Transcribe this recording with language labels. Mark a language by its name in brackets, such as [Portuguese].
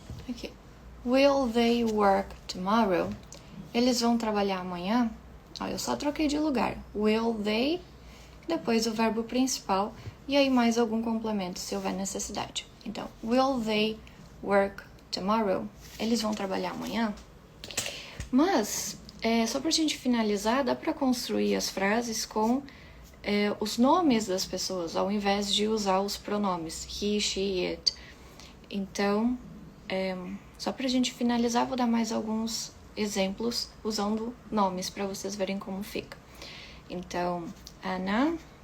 [English] Okay. Will they work tomorrow? [Portuguese] Eles vão trabalhar amanhã? Eu só troquei de lugar. Will they, depois o verbo principal, e aí mais algum complemento, se houver necessidade. Então, will they [English] work tomorrow? [Portuguese] Eles vão trabalhar amanhã? Mas, só pra gente finalizar, dá pra construir as frases com os nomes das pessoas, ao invés de usar os pronomes he, she, it. Então, só pra gente finalizar, vou dar mais alguns exemplos usando nomes para vocês verem como fica. Então, Anna